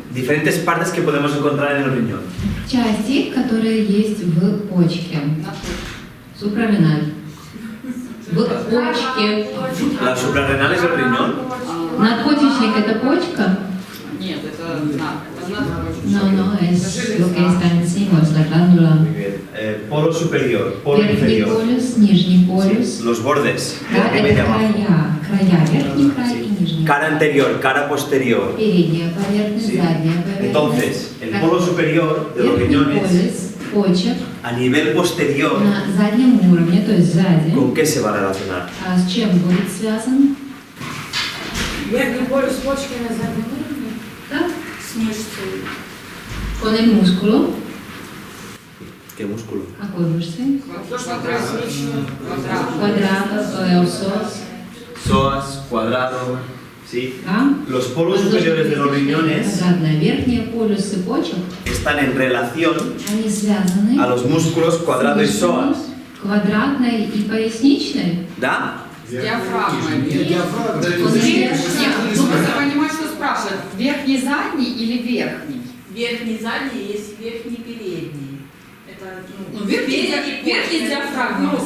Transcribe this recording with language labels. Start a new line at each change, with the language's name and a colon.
Spanish: Diferentes partes que podemos encontrar en el riñón.
Russian: Части, которые есть в почке. Suprarrenal. В почке.
Spanish: ¿La suprarrenal es el riñón?
Russian: Надпочечник это почка? Нет, это надпочечник.
Spanish: No, es lo que está encima, es la glándula. Muy bien. Polo superior, polo
Russian: Верхний
Spanish: inferior.
Russian: полюс, нижний полюс.
Spanish: Los bordes.
Russian: Да,
Spanish: de arriba y
Russian: это
Spanish: de abajo.
Russian: края, верхний край и нижний.
Spanish: Cara anterior, cara posterior.
Russian: Передняя поверхность,
Spanish: Sí.
Russian: задняя поверхность.
Spanish: Entonces, el polo superior de los
Russian: Верхний
Spanish: riñones,
Russian: полюс, почек
Spanish: a nivel posterior,
Russian: на заднем уровне, то есть сзади.
Spanish: ¿con qué se va a relacionar?
Russian: А с чем будет связан? Верхний полюс почки на заднем уровне. Да? С мышцей.
Spanish: Con el músculo. ¿Qué músculo?
Russian: Какой мышцы? То, что поясничный. Квадрат, осос.
Spanish: Psoas, cuadrado, ¿sí?
Russian: Да?
Spanish: Los polos superiores de los riñones
Russian: Квадратная. Верхние полюсы почек,
Spanish: están en relación
Russian: они связаны
Spanish: a los músculos cuadrado y psoas.
Russian: квадратной и поясничной. ¿Da? С диафрагмой. Диафрагма. Нет, ну просто понимаешь, что спрашивают. Верхний, задний или верхний? Верхний, задний, есть верхний, передний. Это, Ну, верхний диафрагма.